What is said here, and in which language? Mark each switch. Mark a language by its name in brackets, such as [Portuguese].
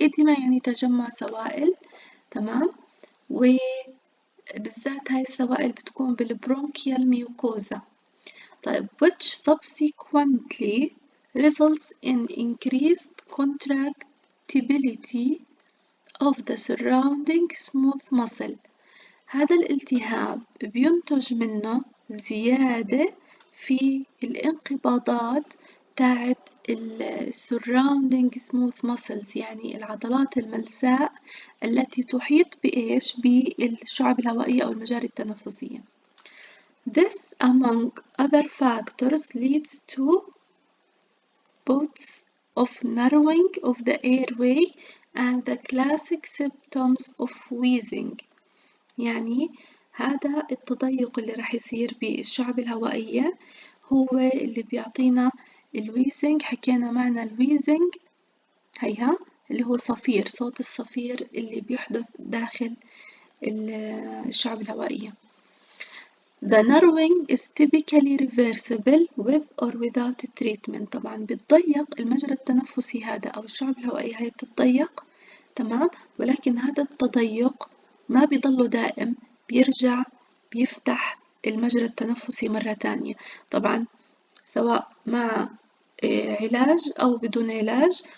[Arabic] إدمة يعني تجمع سوائل، تمام، وبالذات هاي السوائل بتكون بالبرونكيال ميوكوزا. [English] طيب which subsequently results in increased contractibility of the surrounding smooth muscle. [Arabic] هذا الالتهاب بينتج منه زيادة في الانقباضات تاعت [English] surrounding smooth muscles [Arabic] يعني العضلات الملساء التي تحيط بإيش؟ بالشعب الهوائية أو المجاري التنفسية. [English] This among other factors leads to bouts of narrowing of the airway and the classic symptoms of wheezing. [Arabic] يعني هذا التضيق اللي راح يصير بالشعب الهوائية هو اللي بيعطينا الويزنج. حكينا معنى الويزنج هيها اللي هو صفير، صوت الصفير اللي بيحدث داخل الشعب الهوائية. [English] The narrowing is typically reversible with or without treatment. [Arabic] طبعا بتضيق المجرى التنفسي هذا أو الشعب الهوائية هي بتتضيق، تمام، ولكن هذا التضيق ما بيضله دائم، بيرجع بيفتح المجرى التنفسي مرة تانية، طبعا سواء مع علاج أو بدون علاج.